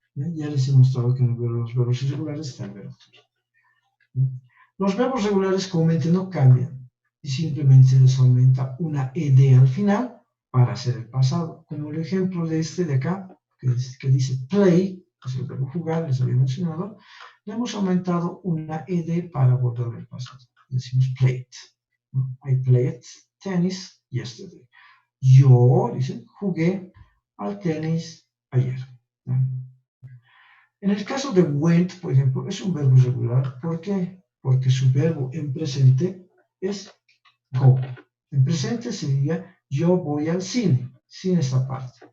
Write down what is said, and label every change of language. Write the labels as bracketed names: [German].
[Spanish] Ya les he mostrado que en los verbos irregulares está el verbo. Los verbos regulares comúnmente no cambian y simplemente se les aumenta una ed al final para hacer el pasado. Como el ejemplo de este de acá, que dice play, que es el verbo jugar, les había mencionado, le hemos aumentado una ed para volver al pasado. Decimos played. [English] I played tennis yesterday. [Spanish] Yo, dice, jugué al tenis ayer. En el caso de went, por ejemplo, es un verbo irregular. ¿Por qué? Porque su verbo en presente es go. En presente sería yo voy al cine, sin esta parte.